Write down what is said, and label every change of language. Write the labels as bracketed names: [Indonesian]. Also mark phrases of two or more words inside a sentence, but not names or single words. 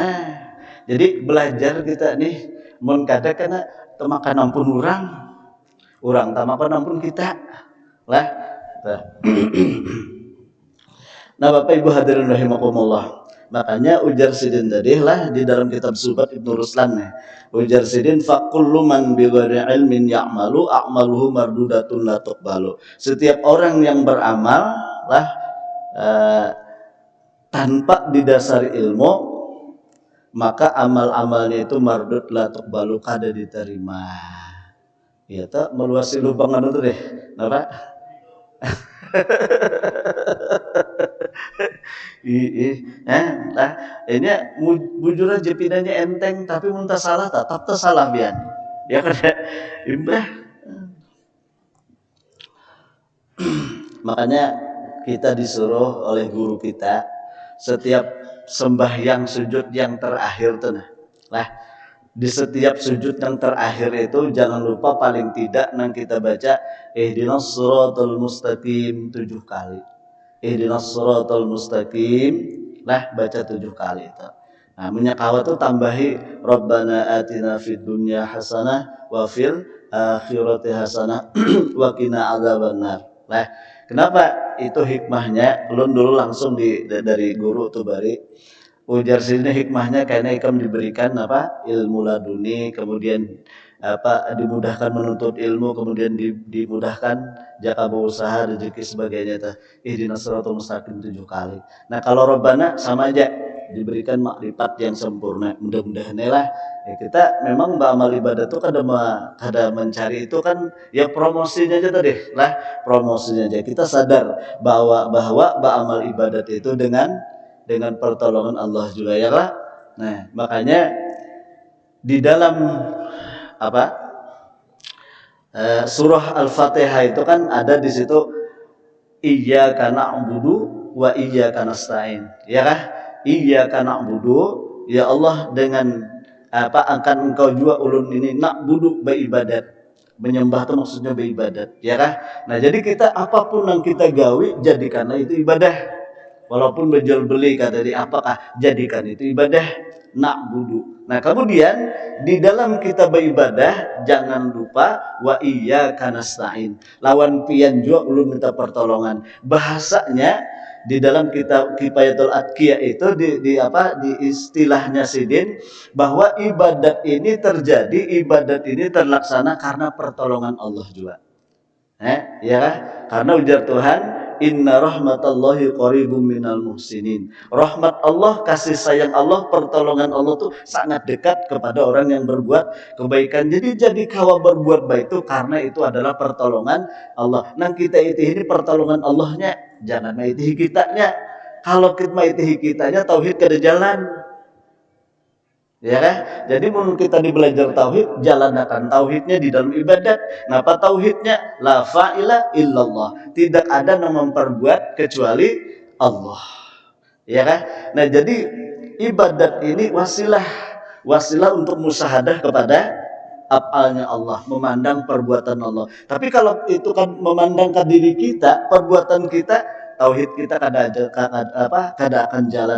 [Banjar] Nah Jadi belajar kita nih mun kada kana temakan ampun urang tamakan ampun kita lah. Nah Bapak Ibu hadirin rahimakumullah, makanya ujar sidin tadi lah di dalam kitab Subat Ibnu Ruslan nih, ujar sidin [Arabic] فكل من بغير علم يعمل أعماله مردودة لا تقبل. [Banjar] Setiap orang yang beramal lah tanpa didasari ilmu, maka amal-amalnya itu [Arabic] مردود لا تقبل, [Banjar] kada diterima. Ya tak meluasi lubang anu tuh deh, napa? Ini bujur aja pinanya enteng, tapi muntah salah tetap salah bian. Ya kan imbah. Makanya kita disuruh oleh guru kita setiap sembahyang sujud yang terakhir tuh lah, di setiap sujud yang terakhir itu jangan lupa paling tidak nang kita baca [Arabic] اهدنا الصراط المستقيم [Banjar] 7 kali. [Arabic] اهدنا الصراط المستقيم [Banjar] lah baca 7 kali itu. Nah, menyakawa tuh tambahi [Arabic] ربنا آتنا في الدنيا حسنة وفي الآخرة حسنة وقنا عذاب النار. [Banjar] Lah, kenapa itu hikmahnya? Ulun dulu langsung dari guru tuh bari ujar sini hikmahnya karena ikam diberikan apa ilmu laduni, kemudian apa dimudahkan menuntut ilmu, kemudian dimudahkan jaka berusaha rezeki sebagainya tah [Arabic] اهدنا الصراط المستقيم [Banjar] 7 kali. Nah kalau Rabbana sama aja diberikan makrifat yang sempurna. Mudah-mudahan lah ya, kita memang beramal ibadah tuh kada mencari itu kan ya promosinya aja tadi lah, promosinya aja kita sadar bahwa beramal ibadat itu dengan pertolongan Allah juga ya lah. Nah makanya di dalam apa surah Al-Fatihah itu kan ada di situ [Arabic] إياك نعبد وإياك نستعين, [Banjar] ya kah? [Arabic] إياك نعبد, [Banjar] ya Allah dengan apa akan engkau juga ulun ini na'budu beribadat, menyembah itu maksudnya beribadat, ya kah? Nah jadi kita apapun yang kita gawi jadikanlah itu ibadah, walaupun berjual beli kata di apakah jadikan itu ibadah na'budu. Nah kemudian di dalam kita beribadah jangan lupa [Arabic] وإياك نستعين, [Banjar] lawan pian juga ulun minta pertolongan. Bahasanya di dalam kitab Kifayatul Atqiyah itu di istilahnya sidin bahwa ibadat ini terlaksana karena pertolongan Allah juga. Ya kan? Karena ujar Tuhan [Arabic] إن رحمة الله قريب من المحسنين. [Banjar] Rahmat Allah, kasih sayang Allah, pertolongan Allah tuh sangat dekat kepada orang yang berbuat kebaikan. Jadi kawa berbuat baik itu karena itu adalah pertolongan Allah. Nang kita ini pertolongan Allahnya, jangan maitihi kitanya. Kalau kita maitihi kitanya tauhid kada jalan. Ya kan? Jadi menurut kita di belajar tauhid, jalankan tauhidnya di dalam ibadat. Napa tauhidnya? [Arabic] لا فاعل إلا الله. [Banjar] Tidak ada yang memperbuat kecuali Allah. Ya kan? Nah, jadi ibadat ini wasilah untuk musyahadah kepada afalnya Allah, memandang perbuatan Allah. Tapi kalau itu kan memandangkan diri kita, perbuatan kita, tauhid kita kada akan jalan.